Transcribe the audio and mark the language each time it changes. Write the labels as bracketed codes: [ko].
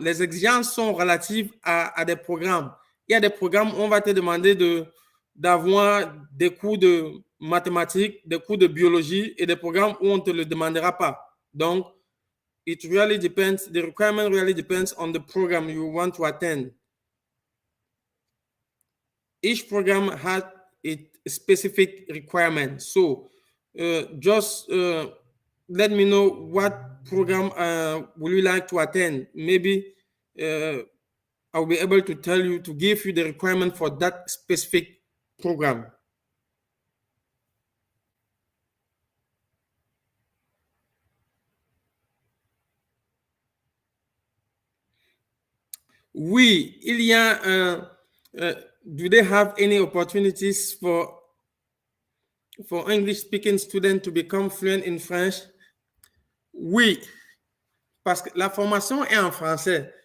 [fr] Les exigences sont relatives à des programmes. Il y a des programmes où on va te demander d'avoir des cours de mathématiques, des cours de biologie et des programmes où on ne te le demandera pas. [en] Donc, it really depends, the requirement really depends on the program you want to attend. Each program has a specific requirement. So just let me know what program will you like to attend. Maybe I'll be able to tell you, to give you the requirement for that specific program. [fr] Oui, il y a [en] do they have any opportunities for English speaking students to become fluent in French? [fr] Oui, parce que la formation est en français.